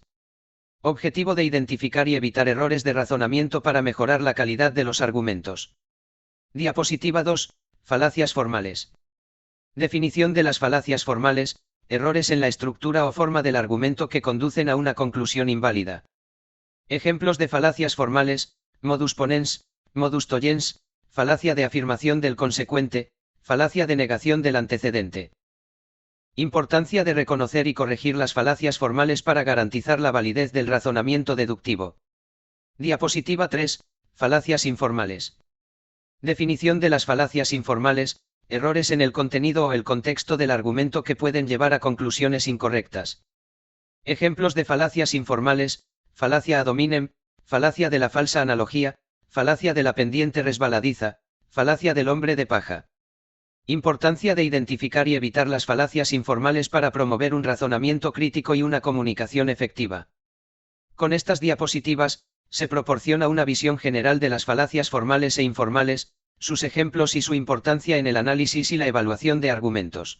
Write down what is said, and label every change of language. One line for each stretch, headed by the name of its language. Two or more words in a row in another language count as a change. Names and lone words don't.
Spanish: Objetivo de identificar y evitar errores de razonamiento para mejorar la calidad de los argumentos. Diapositiva 2. Falacias formales. Definición de las falacias formales, errores en la estructura o forma del argumento que conducen a una conclusión inválida. Ejemplos de falacias formales:
Latin: modus ponens, modus tollens,
Spanish: falacia de afirmación del consecuente, falacia de negación del antecedente. Importancia de reconocer y corregir las falacias formales para garantizar la validez del razonamiento deductivo. Diapositiva 3. Falacias informales. Definición de las falacias informales, errores en el contenido o el contexto del argumento que pueden llevar a conclusiones incorrectas. Ejemplos de falacias informales: falacia
Latin: ad hominem,
Spanish: falacia de la falsa analogía, falacia de la pendiente resbaladiza, falacia del hombre de paja. Importancia de identificar y evitar las falacias informales para promover un razonamiento crítico y una comunicación efectiva. Con estas diapositivas, se proporciona una visión general de las falacias formales e informales, sus ejemplos y su importancia en el análisis y la evaluación de argumentos.